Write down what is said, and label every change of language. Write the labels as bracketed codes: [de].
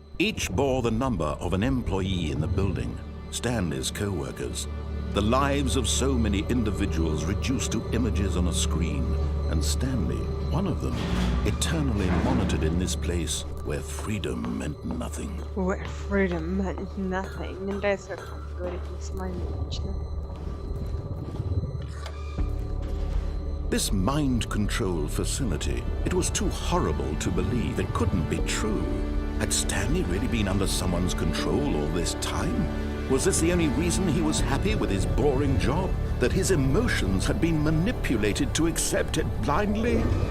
[en] Each bore the number of an employee in the building, Stanley's co-workers. The lives of so many individuals reduced to images on a screen, and Stanley, one of them, eternally monitored in this place where freedom meant nothing. Where freedom meant nothing. [ru] Мне нравится, как он говорит максимально лично. [en] This mind control facility, it was too horrible to believe. It couldn't be true. Had Stanley really been under someone's control all this time? Was this the only reason he was happy with his boring job? That his emotions had been manipulated to accept it blindly?